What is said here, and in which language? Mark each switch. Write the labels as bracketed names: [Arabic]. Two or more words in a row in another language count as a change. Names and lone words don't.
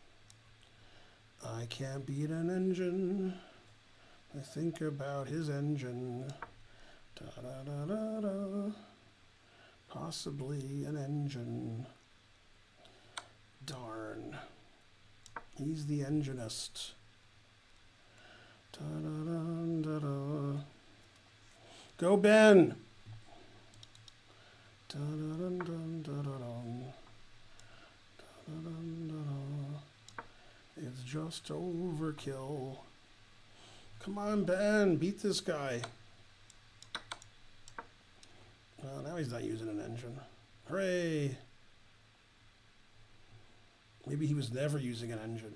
[English] I can't beat an engine. I think about his engine. Da-da-da-da-da. Possibly an engine. Darn. He's the enginist. Da-da-da-da-da. Go, Ben! Da-da-dun-dun-da-da-dun. Da-da-dun-da-da. It's just overkill. Come on, Ben, beat this guy. Well, now he's not using an engine. Hooray! Maybe he was never using an engine.